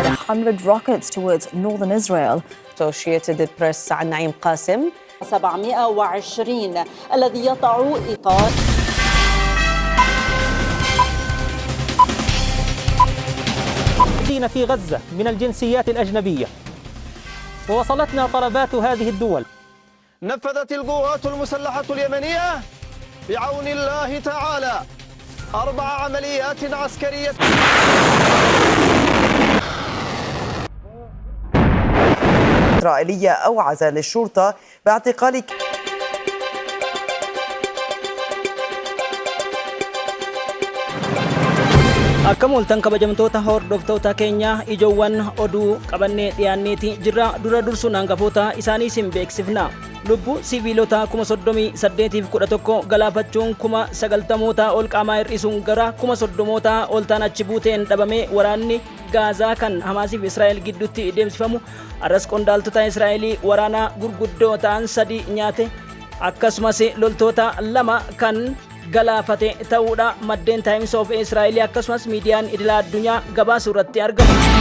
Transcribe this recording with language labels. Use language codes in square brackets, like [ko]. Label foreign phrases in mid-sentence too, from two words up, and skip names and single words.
[en] 100 rockets towards northern Israel. [ar] Associated Press عن نعيم قاسم. 720 الذي يضع إطار في غزة من الجنسيات الأجنبية، ووصلتنا طلبات هذه الدول. نفذت القوات المسلحة اليمنية بعون الله تعالى 4 عمليات عسكرية. إسرائيلية أوعز للشرطة باعتقال [om] Akkam oltan kabajamtoota hordoftoota keenya ijoowwan oduu qabannee dhiyaanneeti jirra. Dura dursuun hangafoota isaanii isin beeksifna. Lubbuu siviilota 38,11 galaafachuun 90,000 ol qaamaa hir'isuun gara 30,000 ol ta'an achi buuteen dhabamee waraanni Gaazaa kan Hamaasiif Israa'el gidduutti deemsifamu arras qondaaltota Israa'elii waraanaa gurguddoo ta'an 3 nyaate akkasumas loltoota 2 kan galaafate ta'uudha maddeen Times of Israel akkasumas miidiyaan idila addunyaa gabaasuu irratti argamu.